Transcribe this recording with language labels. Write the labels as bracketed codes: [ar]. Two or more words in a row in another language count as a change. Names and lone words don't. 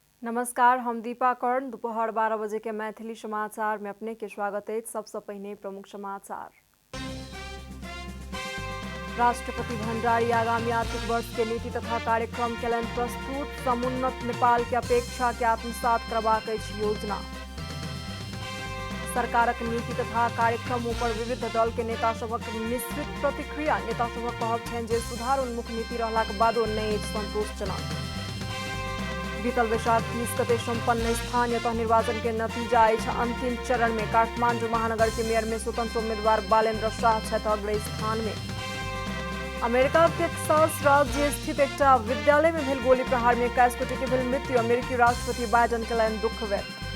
[mai] नमस्कार, हम दीपा कर्ण। दोपहर 12 बजे के मैथिली समाचार में अपने के स्वागत है। सबसे पहले प्रमुख समाचार। राष्ट्रपति भण्डारी आगामी आर्थिक वर्ष के नीति तथा कार्यक्रम केलन प्रस्तुत। समुन्नत नेपाल के अपेक्षा के आत्मसात करबाक अछि योजना। सरकारक नीति तथा कार्यक्रम पर विविध दल के नेता सबक मिश्रित प्रतिक्रिया। नेता सबक कहब छनि जे सुधार उन्मुख नीति रहलाक बादो नहि अछि संतोषजनक। बीतल वैशाख 30 गते संपन्न स्थानीय तह निर्वाचन के नतीजा अछि अंतिम चरण में। काठमांडू महानगर के मेयर में स्वतंत्र उम्मीदवार बालेन्द्र शाह छथि अग्रणी स्थान में। अमेरिका टेक्सास राज्य स्थित एक विद्यालय में भेल गोली प्रहार में 21 गोटे के भेल मृत्यु। अमेरिकी राष्ट्रपति बाइडेन केलनि दुख व्यक्त।